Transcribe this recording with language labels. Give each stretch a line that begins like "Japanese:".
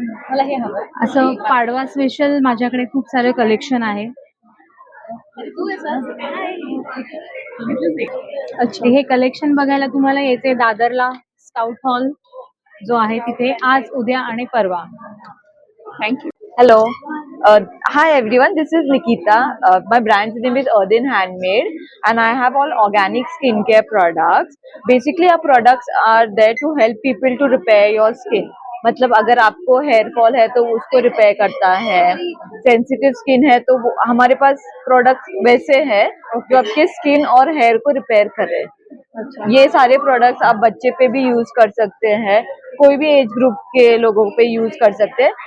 Marathi: मला हे हवं असं पाडवा स्पेशल माझ्याकडे खूप सारे कलेक्शन आहे। अच्छा, हे कलेक्शन बघायला तुम्हाला येते दादरला स्काउट हॉल जो आहे तिथे आज, उद्या आणि परवा। Thank you.
English: Hello, hi everyone. This is Nikita. My brand's name is Earthen Handmade, and I have all organic skincare products. Basically, our products are there to help people to repair your skin.
Hindi: मतलब अगर आपको hair fall है तो उसको repair करता है, sensitive skin है तो हमारे पास प्रोडक्ट्स वैसे हैं जो आपके स्किन और हेयर को रिपेयर करे। ये सारे प्रोडक्ट्स आप बच्चे पे भी यूज कर सकते हैं, कोई भी एज ग्रुप के लोगों पे यूज कर सकते हैं।